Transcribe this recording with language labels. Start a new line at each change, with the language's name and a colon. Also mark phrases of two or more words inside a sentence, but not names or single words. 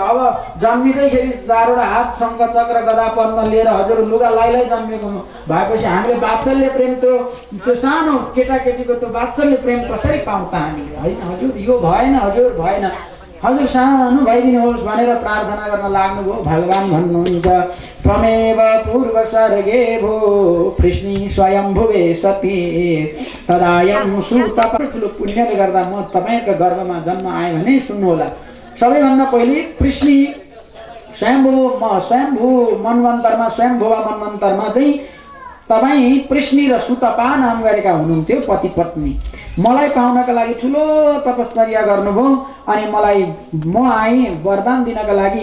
Nepali: अब जन्मिँदैखेरि 4वटा हात शङ्ख चक्र गदा पद्म लिएर हजुर लुगा लाइलाई जन्मेको भएपछि हामीले वात्सल्य प्रेम त्यो सानो केटाकेटीको त्यो वात्सल्य प्रेम कसरी पाउँ त हामीले? होइन हजुर यो भएन, हजुर भएन, हजुर सानो भइदिनुहोस् भनेर प्रार्थना गर्न लाग्नुभयो। भगवान भन्नुहुन्छ
Sanskrit: त्वमेव पूर्व सर्गे भो कृष्णी स्वयंभुवे सती तदायं सुतप।
Nepali: ठुलो पुण्यले गर्दा म तपाईँको गर्भमा जन्म आएँ भने सुन्नुहोला। सबैभन्दा पहिले कृष्णी स्वयम्भू मनवन्तरमा, स्वयम्भुवा मनवन्तरमा चाहिँ तपाईँ पृष्णी र सुतपा नाम गरेका हुनुहुन्थ्यो पति पत्नी। मलाई पाउनका लागि ठुलो तपस्या गर्नुभयो अनि म आएँ वरदान दिनका लागि।